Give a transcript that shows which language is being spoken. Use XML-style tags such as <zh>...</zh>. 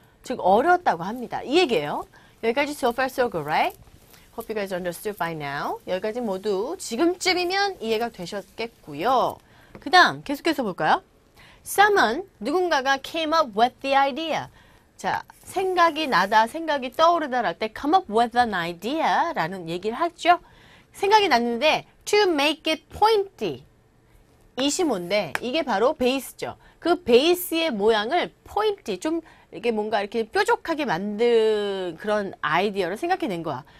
<ko>즉 어려웠다고 합니다. 이 얘기예요. 여기까지</ko> <en>so far so good, right? Hope you guys understood by now.</en> <ko>여기까지 모두 지금쯤이면 이해가 되셨겠고요. 그 다음 계속해서 볼까요? Someone, 누군가가</ko> <en>came up with the idea.</en> <ko>자, 생각이 나다, 생각이 떠오르다 할 때</ko> <en>come up with an idea</en> <ko>라는 얘기를 하죠. 생각이 났는데</ko> <en>to make it pointy.</en> <ko>이시 뭔데? 이게 바로 베이스죠. 그 베이스의 모양을 pointy, 좀 이게 뭔가 이렇게 뾰족하게 만든 그런 아이디어를 생각해낸 거야.</ko>